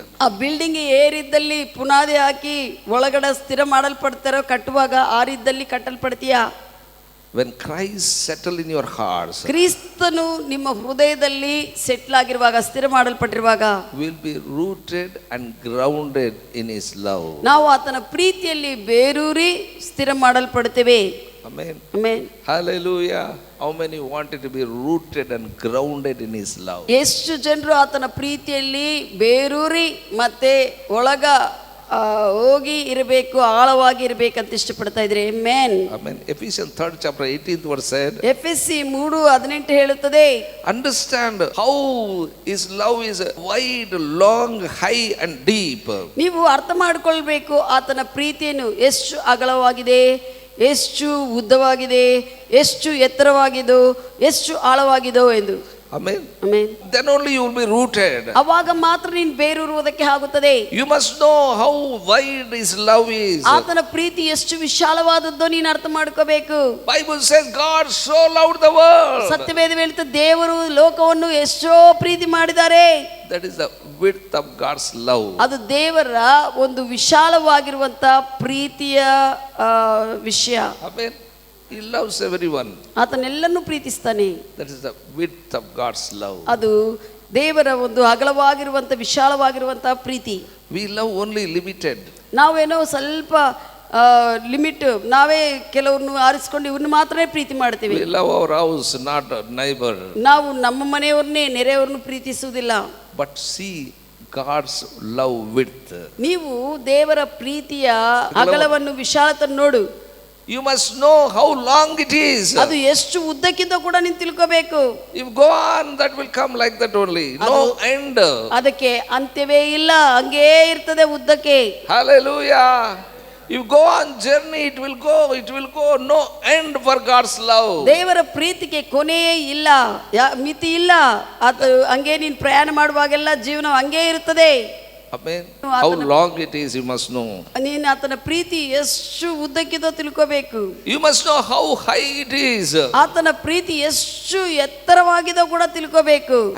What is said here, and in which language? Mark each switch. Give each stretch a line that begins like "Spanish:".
Kannada: ಆ ಬಿಲ್ಡಿಂಗ್ ಏರಿದ್ದಲ್ಲಿ ಪುನಾದಿ ಹಾಕಿ ಒಳಗಡೆ ಸ್ಥಿರ ಮಾಡಲ್ಪಡ್ತಾರೋ ಕಟ್ಟುವಾಗ ಆರಿದ್ದಲ್ಲಿ ಕಟ್ಟಲ್ಪಡ್ತೀಯ.
English: When Christ settled in your hearts,
Kannada: ಕ್ರಿಸ್ತನು ನಿಮ್ಮ ಹೃದಯದಲ್ಲಿ ಸೆಟ್ಲ್ ಆಗಿರುವಾಗ, ಸ್ಥಿರ ಮಾಡಲ್ಪಟ್ಟಿರುವಾಗ,
English: will be rooted and grounded in his love.
Kannada: ನಾವು ಆತನ ಪ್ರೀತಿಯಲ್ಲಿ ಬೇರೂರಿ ಸ್ಥಿರ ಮಾಡಲ್ಪಡುತ್ತೇವೆ.
English: Amen. Amen. Hallelujah. How many wanted to be rooted and grounded in his love?
Kannada: ಎಷ್ಟು ಜನರು ಆತನ ಪ್ರೀತಿಯಲ್ಲಿ ಬೇರೂರಿ ಮತ್ತೆ ಒಳಗ ಹೋಗಿ ಇರಬೇಕು, ಆಳವಾಗಿ ಇರಬೇಕಂತ ಇಷ್ಟಪಡ್ತಾ ಇದ್ರೆ.
English: Amen. Amen. Ephesians 3rd chapter 18th verse said,
Kannada: ಎಫೆಸಿ 3:18 ಹೇಳುತ್ತದೆ,
English: understand how his love is wide, long, high and deep.
Kannada: ನೀವು ಅರ್ಥ ಮಾಡಿಕೊಳ್ಬೇಕು ಆತನ ಪ್ರೀತಿಯನ್ನು ಎಷ್ಟು ಅಗಲವಾಗಿದೆ, ಎಷ್ಟು ಉದ್ದವಾಗಿದೆ, ಎಷ್ಟು ಎತ್ತರವಾಗಿದೋ, ಎಷ್ಟು ಆಳವಾಗಿದೋ ಎಂದು.
English: Amen. Amen. Then only you will be rooted.
Kannada: ಅವಾಗ ಮಾತ್ರ ನೀನು ಬೇರೂರುವುದಕ್ಕೆ ಆಗುತ್ತದೆ.
English: You must know how wide his love is.
Kannada: ಆತನ ಪ್ರೀತಿ ಎಷ್ಟು ವಿಶಾಲವಾದದ್ದೋ ನೀನು ಅರ್ಥ ಮಾಡ್ಕೋಬೇಕು.
English: Bible says God so loved the world.
Kannada: ಸತ್ಯವೇದ ಹೇಳುತ್ತೆ, ದೇವರು ಲೋಕವನ್ನು ಎಷ್ಟೋ ಪ್ರೀತಿ ಮಾಡಿದ್ದಾರೆ.
English: That is the width of God's love.
Kannada: ಅದು ದೇವರ ಒಂದು ವಿಶಾಲವಾಗಿರುವಂತ ಪ್ರೀತಿಯ ವಿಷಯ.
English: Amen. He loves everyone.
Kannada: ಆತನೆಲ್ಲನ್ನು ಪ್ರೀತಿಸ್ತಾನೆ.
English: That is the width of God's love.
Kannada: ಅದು ದೇವರ ಒಂದು ಅಗಲವಾಗಿರುವಂತ ವಿಶಾಲವಾಗಿರುವಂತ ಪ್ರೀತಿ.
English: We love only limited.
Kannada: ನಾವೇನೋ ಸ್ವಲ್ಪ ಲಿಮಿಟ್, ನಾವೇ ಕೆಲವ್ರನ್ನು ಆರಿಸ್ಕೊಂಡು ಇವ್ರನ್ನ ಮಾತ್ರ ಪ್ರೀತಿ ಮಾಡ್ತೀವಿ.
English: We love our house, not our neighbor.
Kannada: ನಾವು ನಮ್ಮ ಮನೆಯವ್ರನ್ನೇ ನೆರೆಯವ್ರನ್ನು ಪ್ರೀತಿಸುವುದಿಲ್ಲ.
English: But see God's love width.
Kannada: ನೀವು ದೇವರ ಪ್ರೀತಿಯ ಅಗಲವನ್ನು ವಿಶಾಲತೆಯನ್ನು ನೋಡು.
English: You must know how long it is.
Kannada: ಅದು ಎಷ್ಟು ಉದ್ದಕ್ಕಿಂತ ಕೂಡ ನೀನು ತಿಳ್ಕೋಬೇಕು.
English: If go on, that will come like that only. No end.
Kannada: ಅದಕ್ಕೆ ಅಂತ್ಯವೇ ಇಲ್ಲ, ಹಂಗೇ ಇರ್ತದೆ ಉದ್ದಕ್ಕೆ.
English: Hallelujah. You go on journey, it will go, no end for God's love.
Kannada: ದೇವರ ಪ್ರೀತಿಗೆ ಕೊನೆಯೇ ಇಲ್ಲ, ಮಿತಿ ಇಲ್ಲ. ಅದು ಹಂಗೆ ನೀನು ಪ್ರಯಾಣ ಮಾಡುವಾಗೆಲ್ಲ ಜೀವನ ಹಂಗೇ ಇರುತ್ತದೆ.
English: Amen. How long it is, you must know.
Kannada: ನೀನು ಆತನ ಪ್ರೀತಿ ಎಷ್ಟು ಉದ್ದಕ್ಕಿದೋ ತಿಳ್ಕೋಬೇಕು.
English: You must know how high it is.
Kannada: ಆತನ ಪ್ರೀತಿ ಎಷ್ಟು ಎತ್ತರವಾಗಿದೋ ಕೂಡ ತಿಳ್ಕೋಬೇಕು.